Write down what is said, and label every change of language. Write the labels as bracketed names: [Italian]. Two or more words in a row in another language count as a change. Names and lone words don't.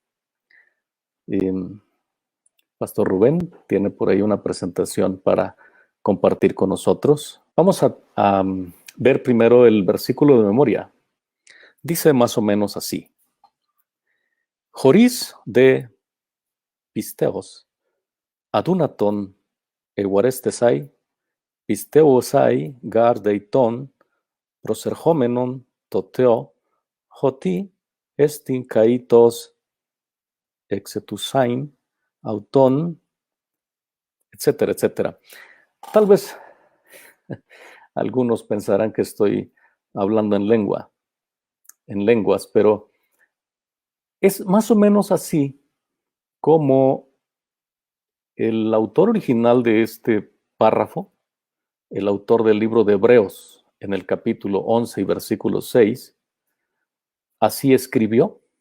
[Spanish] Pastor Rubén tiene por ahí una presentación para compartir con nosotros. Vamos a ver primero el versículo de memoria. Dice más o menos así. [Greek] χωρὶς δὲ πίστεως ἀδύνατον εὐαρεστῆσαι πιστεῦσαι γὰρ δεῖ τὸν προσερχόμενον τῷ θεῷ ὅτι ἔστιν καὶ τοῖς ἐκζητοῦσιν αὐτὸν, [Spanish] etcétera, etcétera. Tal vez algunos pensarán que estoy hablando en lenguas, pero es más o menos así como el autor original de este párrafo, el autor del libro de Hebreos, en el capítulo 11 y versículo 6, así escribió.